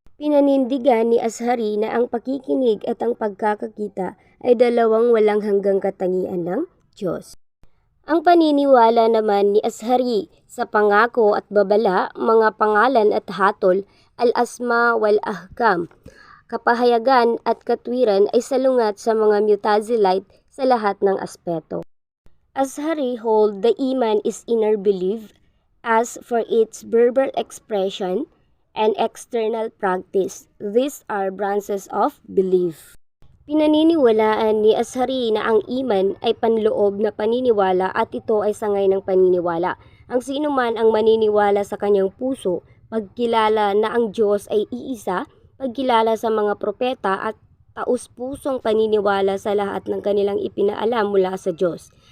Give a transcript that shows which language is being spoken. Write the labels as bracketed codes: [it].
[tl] Pinanindigan ni Azhari na ang pakikinig at ang pagkakakita ay dalawang walang hanggang katangian ng Diyos. Ang paniniwala naman ni Azhari sa pangako at babala, mga pangalan at hatol, al-asma wal-ahkam, kapahayagan at katwiran ay salungat sa mga Mu'tazilite sa lahat ng aspeto. [en] Azhari hold the iman is inner belief as for its verbal expression and external practice. These are branches of belief. [tl] Pinaniniwalaan ni Azhari na ang iman ay panloob na paniniwala at ito ay sangay ng paniniwala. Ang sino man ang maniniwala sa kanyang puso, pagkilala na ang Diyos ay iisa, pagkilala sa mga propeta at taus-pusong paniniwala sa lahat ng kanilang ipinaalam mula sa Diyos.